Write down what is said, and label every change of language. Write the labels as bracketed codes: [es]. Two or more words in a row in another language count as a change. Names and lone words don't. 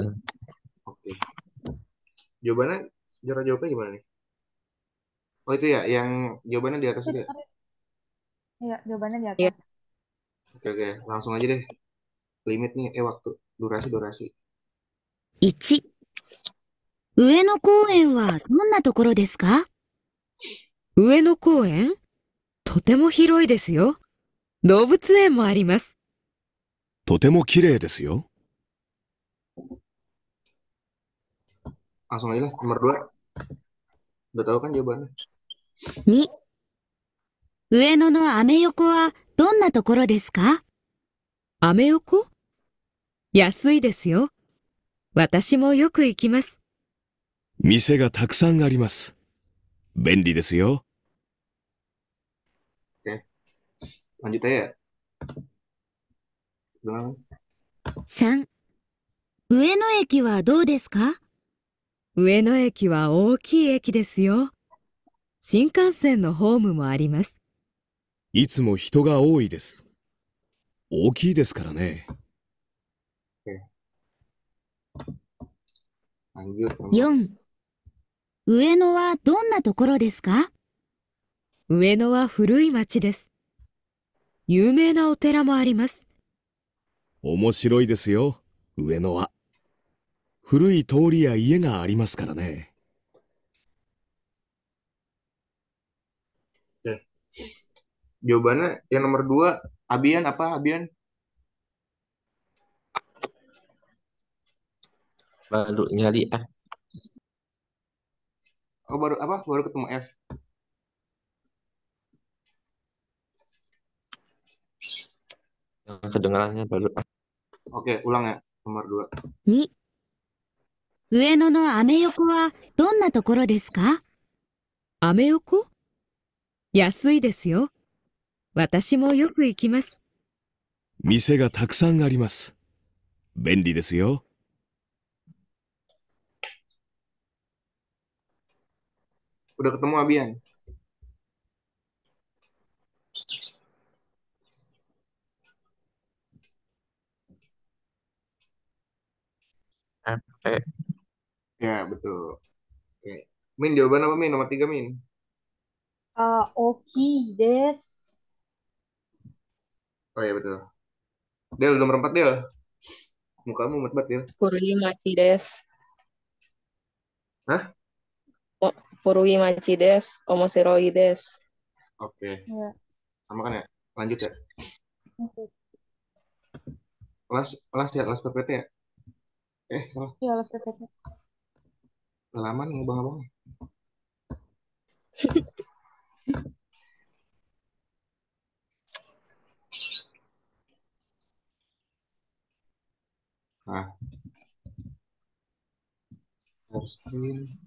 [id] Oke. Jawabannya, cara jawabnya gimana nih? Oh itu ya, yang jawabannya di atas itu ya? Iya, jawabannya di atas. Iya. Oke, langsung aja deh. Limit nih, waktu, durasi. [ja] 1、上野公園はどんなところですか？上野公園？とても広いですよ。動物園もあります。とても綺麗ですよ。 [id] Langsung aja lah, nomor 2. Udah tahu kan jawabannya? [ja] 2、上野のアメ横はどんなところですか？アメ横？安いですよ。私もよく行きます。店がたくさんあります。便利ですよ。 [id] Oke. Lanjut aja ya. Gimana? [ja] 3、上野駅はどうですか？上野駅は大きい駅ですよ。新幹線のホームもあります。いつも人が多いです。大きいですからね。 [id] Lanjut. [ja] 4、 上野はどんなところですか？上野は古い町です。有名なお寺もあります。面白いですよ、上野は。古い通りや家がありますからね。 [id] Oke. Jawabannya yang nomor 2, Abian apa Abian? Baru nyari F. Oh baru apa? Baru ketemu F. Yang kedengarannya baru F. Oke, ulang ya. Nomor 2. [ja] 2、上野のアメ横はどんなところですか？アメ横？安いですよ。私もよく行きます。店がたくさんあります。便利ですよ。 [id] Udah ketemu Abian? F. E. Ya, betul. Oke. Min, jawaban apa Min? Nomor 3 Min. [ja] 大きいです. [id] Oh iya betul. Del, nomor 4 Del. Mukamu umet banget Del. [ja] 古い町です. [id] Hah? [ja] 古い町です。面白いです. [id] Oke. Ya. Sama kan ya? Lanjut ya. Oke. Kelas ya, kelas PPT ya? Salah. Ya, les PPT. Lama nih abang-abang. Nah, screen.